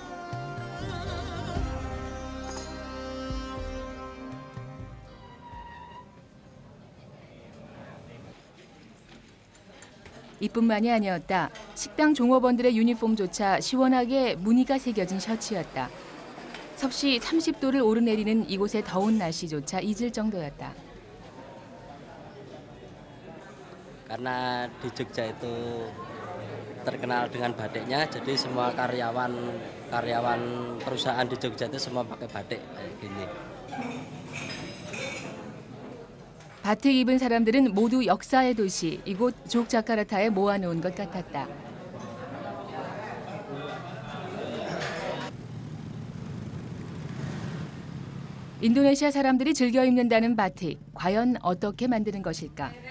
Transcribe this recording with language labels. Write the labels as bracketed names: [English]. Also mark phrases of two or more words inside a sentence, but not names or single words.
[Korean] 이뿐만이 아니었다. 식당 종업원들의 유니폼조차 시원하게 무늬가 새겨진 셔츠였다. 섭씨 30도를 오르내리는 이곳의 더운 날씨조차 잊을 정도였다. [Indonesian] Karena di Jogja itu terkenal dengan batiknya, jadi semua karyawan perusahaan di Jogja itu semua pakai batik kayak gini. [Korean] 바틱 입은 사람들은 모두 역사의 도시 이곳 족자카르타에 모아놓은 것 같았다. 인도네시아 사람들이 즐겨 입는다는 바틱, 과연 어떻게 만드는 것일까?